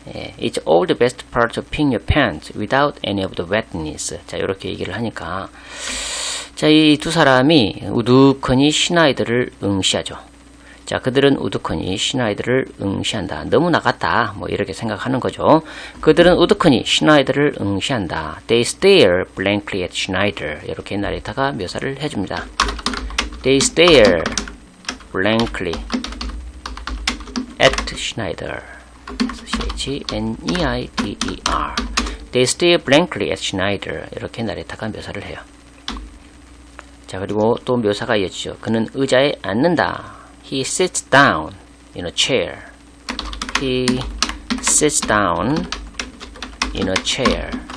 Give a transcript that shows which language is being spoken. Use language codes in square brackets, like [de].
[en] 예, It's all the best part of peeing your pants without any of the wetness. [ko] 자, 이렇게 얘기를 하니까 자, 이 두 사람이 우두커니 시나이드를 응시하죠. 자, 그들은 우두커니 시나이드를 응시한다. 너무 나갔다. 뭐 이렇게 생각하는 거죠. 그들은 우두커니 시나이드를 응시한다. [en] They stare blankly at Schneider. [ko] 이렇게 나리타가 묘사를 해줍니다. [en] They stare blankly at Schneider. C-H-N-E-I-D-E-R. They stare blankly at Schneider. [ko] 이렇게 나리타가 묘사를 해요. 자, 그리고 또 묘사가 이어지죠. 그는 의자에 앉는다. [en] He sits down in a chair. He sits down in a chair.